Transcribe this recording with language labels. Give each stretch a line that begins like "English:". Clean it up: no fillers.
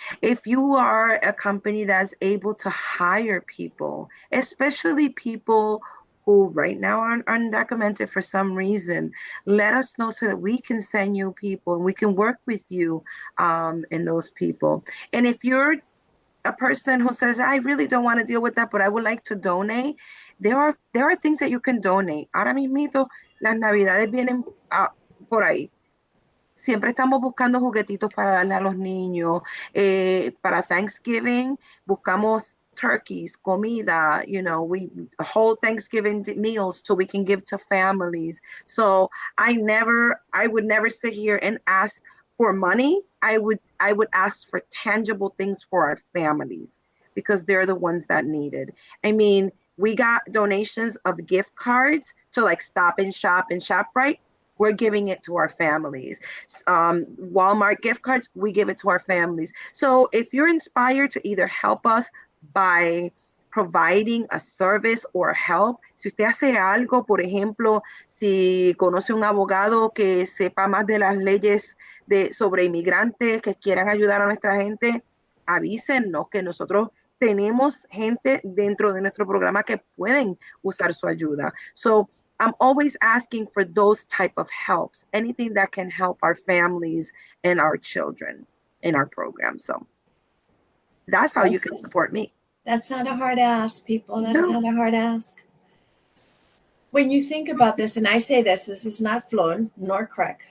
English: If you are a company that's able to hire people, especially people who right now are undocumented for some reason, let us know so that we can send you people and we can work with you and those people. And if you're a person who says, I really don't want to deal with that, but I would like to donate, there are things that you can donate.
Spanish: Ahora mismito, las navidades vienen por ahí. Siempre estamos buscando juguetitos para darle a los niños. Para Thanksgiving, buscamos
English: turkeys, comida, we hold Thanksgiving meals so we can give to families. So I would never sit here and ask for money. I would ask for tangible things for our families because they're the ones that need it. I mean, we got donations of gift cards to like Stop and Shop and ShopRite. We're giving it to our families. Walmart gift cards, we give it to our families. So if you're inspired to either help us by providing a service or help,
Spanish: si usted hace algo, por ejemplo, si conoce un abogado que sepa más de las leyes sobre inmigrantes que quieran ayudar a nuestra gente, avísennos que nosotros tenemos gente dentro de nuestro programa que pueden usar su ayuda.
English: So I'm always asking for those type of helps, anything that can help our families and our children in our program. So that's how you can support me. That's not a hard ask, people. That's not a hard ask. When you think about this, and I say this is not Flor nor Craig.